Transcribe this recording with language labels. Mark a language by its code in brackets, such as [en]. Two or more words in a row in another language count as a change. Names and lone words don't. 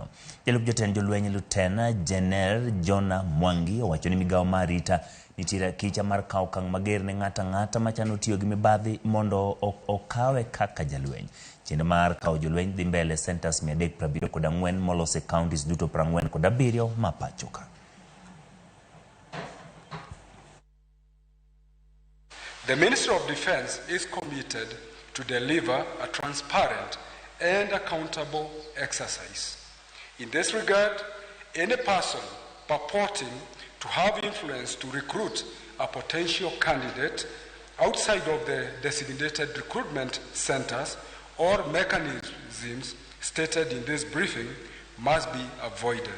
[luo] Jalup jotend jolweny Lieutenant General Jona Mwangi owacho ni migawo mar arita nitiere kicha mar kawo okang' mager ne ng'ata machano tiyo gi mibadhi mondo okawe kaka jalweny. Chenro mar kawo jolweny dhi mbele centers 374 molose counties duto 47 ma pacho ka. [en] The Ministry of Defense is committed to deliver a transparent and accountable exercise. In this regard, any person purporting to have influence to recruit a potential candidate outside of the designated recruitment centers or mechanisms stated in this briefing must be avoided.